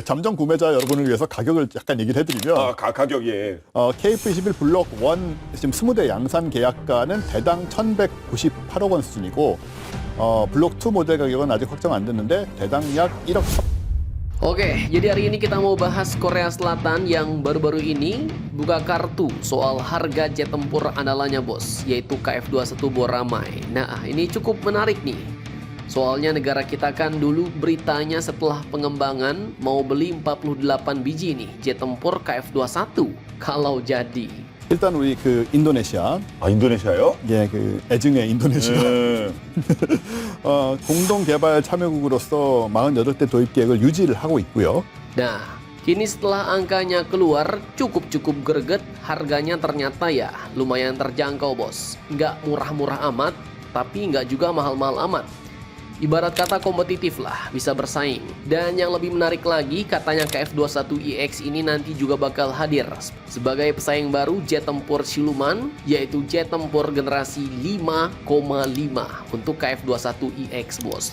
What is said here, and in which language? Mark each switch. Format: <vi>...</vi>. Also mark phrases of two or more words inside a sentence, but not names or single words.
<ko>잠정 구매자 여러분을 위해서 가격을 약간 얘기를 해드리면 가격이 KF21 블록 1 지금 20대 양산 계약가는 대당 1,198억 원 수준이고 블록 2 모델 가격은 아직 확정 안 됐는데 대당 약 1억.</ko> <id>Oke, jadi hari ini kita mau bahas Korea Selatan yang baru-baru ini buka kartu soal harga jet tempur andalannya bos, yaitu KF-21 Boramai. Nah, ini cukup menarik nih. Soalnya negara kita kan dulu beritanya setelah pengembangan mau beli 48 biji nih jet tempur KF-21 kalau jadi.</id> <ko>일단 우리 그 인도네시아, 인도네시아요? 예, 그 애증의 인도네시아 공동 개발 참여국으로서 48대 도입 계획을 유지를 하고 있고요.</ko> <id>Nah, kini setelah angkanya keluar cukup greget, harganya ternyata ya lumayan terjangkau bos. Nggak murah-murah amat, tapi nggak juga mahal-mahal amat. Ibarat kata kompetitif lah, bisa bersaing. Dan yang lebih menarik lagi, katanya KF-21EX ini nanti juga bakal hadir sebagai pesaing baru jet tempur siluman, yaitu jet tempur generasi 5,5 untuk KF-21EX bos.</id>